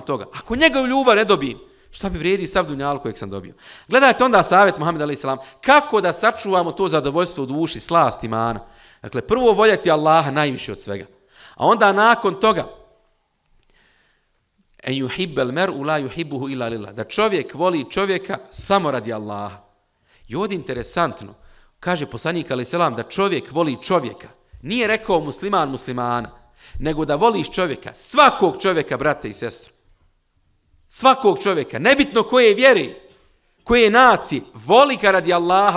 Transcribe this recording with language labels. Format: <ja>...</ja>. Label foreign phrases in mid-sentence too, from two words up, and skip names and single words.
<bs>Ako njegovu ljubav ne dobijem, Šta mi vrijedi sav dunjaluk kojeg sam dobio? Gledajte onda savjet Muhammed a.s. kako da sačuvamo to zadovoljstvo u duši, slast imana. Dakle, prvo voljeti Allaha najviše od svega. A onda nakon toga</bs> <ar>أن يحب المرء لا يحبه إلا لله.</ar> <bs>Da čovjek voli čovjeka samo radi Allaha. I ovdje interesantno, kaže poslanik a.s. da čovjek voli čovjeka. Nije rekao musliman muslimana, nego da voliš čovjeka, svakog čovjeka, brate i sestru. Svakog čovjeka, nebitno koje vjere, koje nacije, voli ga radi Allaha.</bs>